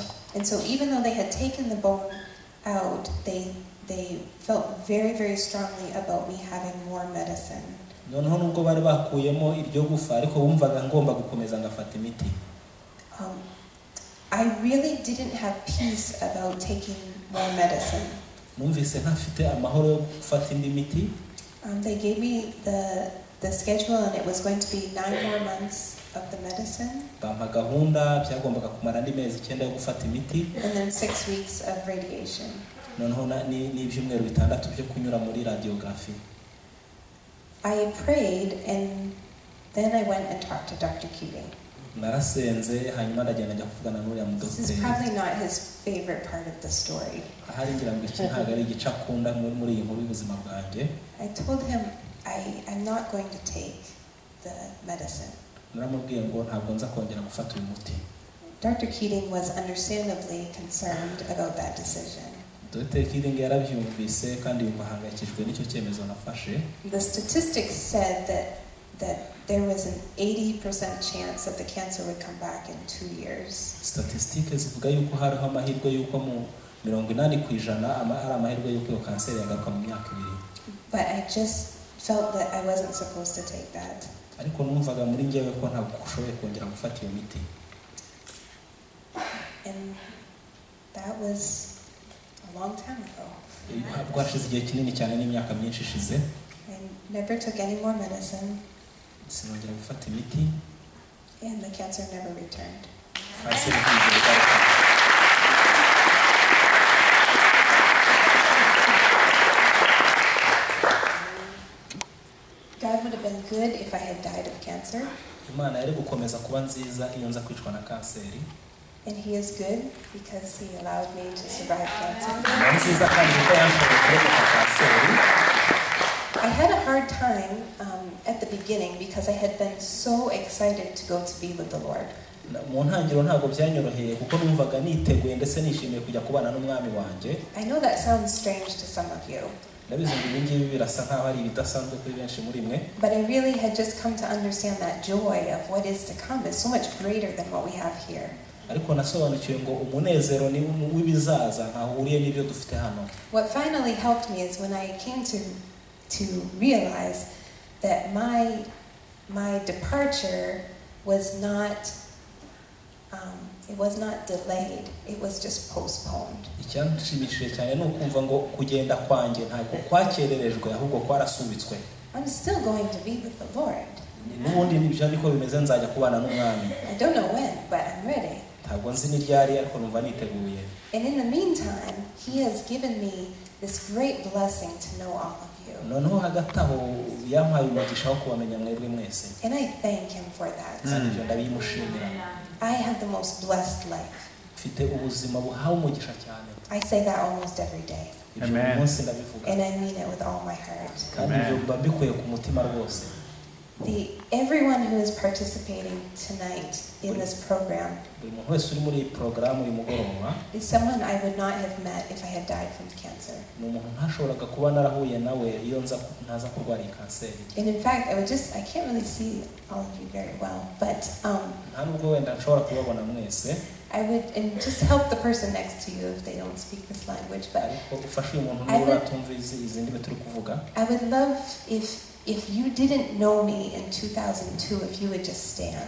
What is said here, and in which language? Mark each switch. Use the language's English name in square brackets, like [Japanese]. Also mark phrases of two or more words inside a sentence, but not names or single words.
[English] And so even though they had taken the bone out, they felt very, very strongly about me having more medicine. [Kinyarwanda] Noneho nubwo bari bakuyemo iryo gufa ariko bumvaga ngomba gukomeza ngafata imiti. [English] I really didn't have peace about taking more medicine. [Kinyarwanda] Numvise ntafite amahoro yo gufata indi miti. [English] They gave me the schedule and it was going to be 9 more months of the medicine. [Kinyarwanda] Bampa gahunda byagombaga kumara andi mezi 9 yo gufata imiti. [English] And then 6 weeks of radiation. [Kinyarwanda] Noneho ni ibyumweru 6 byo kunyura muri radiography. [English] I prayed and then I went and talked to Dr. Keating. [Kinyarwanda] Narasenze hanyuma ndagenda njya kuvugana n'uriya mudokiteri. [English] This is probably not his favorite part of the story. [Kinyarwanda] Ahari ngira ngo iki ntabwo ari igice akunda muri iyi nkuru y'ubuzima bwanjye. [English] I told him I'm not going to take the medicine. [Kinyarwanda] Naramubwiye ngo ntabwo nza kongera gufata uyu muti. [English] Dr. Keating was understandably concerned about that decision. [Kinyarwanda] Dr. Keating yarabyumvise kandi yumva ahangayikishijwe n'icyo cyemezo nafashe. [English] The statistics said that there was an 80% chance that the cancer would come back in 2 years. [Kinyarwanda] Statistics zivuga yuko hariho amahirwe yuko mu 80% ari amahirwe yuko iyo kanseri yagaruka mu myaka 2. [English] But I just felt that I wasn't supposed to take that. [Kinyarwanda] Ariko numvaga muri njyewe ko ntabwo ushoboye kongera gufata iyo miti. [English] And that was a long time ago. [Kinyarwanda] Bwashize igihe kinini cyane n'imyaka myinshi ishize. [English] I never took any more medicine. [Kinyarwanda] Sinongera gufata imiti. [English] And the cancer never returned. [Kinyarwanda] Kanseri ntigaruka. [English] God would have been good if I had died of cancer. [Kinyarwanda] Imana yari gukomeza kuba nziza iyo nza kwicwa na kanseri. [English] And he is good because he allowed me to survive cancer. [Kinyarwanda] Nziza kandi kuko yanshoboye kureka kanseri. [English] I had a hard time at the beginning because I had been so excited to go to be with the Lord. [Kinyarwanda] mu ntangiriro ntabwo byanyoroheye kuko numvaga niteguye ndetse nishimiye kujya kubana n'umwami wanjye. [English] I know that sounds strange to some of you. [Kinyarwanda] ndabizi ngo ibi ngibi birasa nkaho ari ibidasanzwe kuri benshi muri mwe. [English] But I really had just come to understand that joy of what is to come is so much greater than what we have here. [Kinyarwanda] ariko nasobanukiwe ngo umunezero ni w'ibizaza ntahuriye n'ibyo dufite hano. [English] What finally helped me is when I came to realize that my departure was not it was not delayed, it was just postponed. [Kinyarwanda] Icyanshimishije cyane no kumva ngo kugenda kwanjye ntabwo kwakererejwe ahubwo kwarasubitswe. [English] I'm still going to be with the Lord. [Kinyarwanda] N'ubundi nibyo niko bimeze nzajya kubana n'umwami. [English] I don't know when, but I'm ready. [Kinyarwanda] Ntabwo nzi n'iryari ariko numva niteguye. [English] And in the meantime, He has given me this great blessing to know all of you. [Kinyarwanda] noneho hagati aho yampaye umugisha wo kubamenya mwebwe mwese. [English] And I thank Him for that. [Kinyarwanda] Ibyo ndabimushimira. [English] I have the most blessed life. [Kinyarwanda] Mfite ubuzima buhawe umugisha cyane. [English] I say that almost every day. Amen. And I mean it with all my heart. [Kinyarwanda] Kandi ibyo mbikuye ku mutima rwose. [English] Everyone who is participating tonight in this program is someone I would not have met if I had died from cancer. And in fact, I can't really see all of you very well, but I would, and just help the person next to you if they don't speak this language, but I would love if you didn't know me in 2002, if you would just stand.